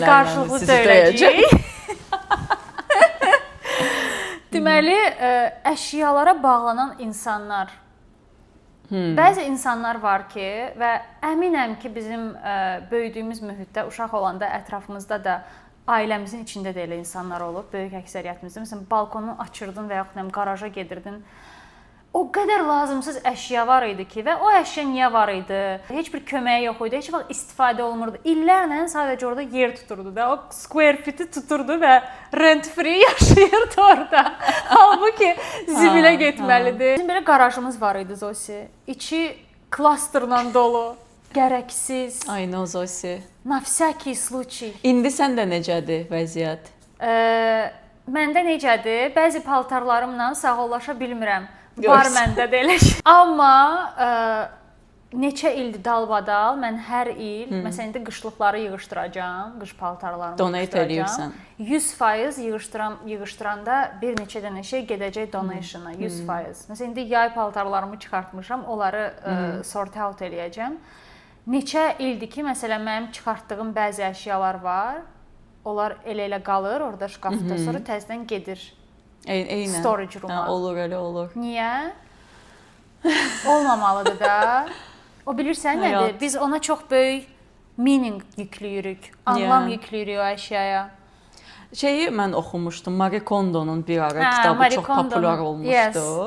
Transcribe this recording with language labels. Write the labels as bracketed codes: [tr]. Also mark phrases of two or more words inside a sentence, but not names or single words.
[az] sizi qarşılıqlı söyləyəcəyik. Deməli, əşyalara bağlanan insanlar Bəzi insanlar var ki və əminəm ki bizim böyüdüyümüz mühitdə uşaq olanda ətrafımızda da ailəmizin içində də elə insanlar olub, böyük əksəriyyətimizdə. Məsələn, balkonu açırdın və yaxud qaraja gedirdin. O qədər lazımsız əşya var idi ki və o əşya niyə var idi? Heç bir köməyi yox idi, heç vaxt istifadə olunmurdu. İllərlə sadəcə orada yer tuturdu da, o [en] square feet- [az] i tuturdu və [en] rent free [az] yaşayırdı orada. Halbuki zibilə getməlidir. Bizim belə qarajımız var idi Zosi. İçi klasterla dolu, gərəksiz. Aynen Zosi. [ru] Na всякий случай. [az] İndi səndə necədir vəziyyət? Məndə necədir? Bəzi paltarlarımla sağollaşa bilmirəm. Var məndə də elə şey. Amma neçə ildir dalbadal mən hər il, məsələn indi qışlıqları yığışdıracağam, qış paltarlarımı donate eləyirsən. 100% yığışdıranda bir neçə dənə şey gedəcək donationa, 100%. Məsələn indi yay paltarlarımı çıxartmışam, onları [en] sort out [az] eləyəcəm. Neçə ildir ki, məsələn mənim çıxartdığım bəzi əşyalar var. Onlar elə qalır orada şkafda, sonra təzədən gedir. Eynən. [en] Storage room-a. [az] Olur, elə olur. Niyə? Olmamalıdır da. O bilirsən nədir? Biz ona çox böyük meaning yüklüyürük, anlam yüklüyürük o əşyaya. Şeyi mən oxumuşdum, Marie Kondo'nun bir ara kitabı çox populyar olmuşdu.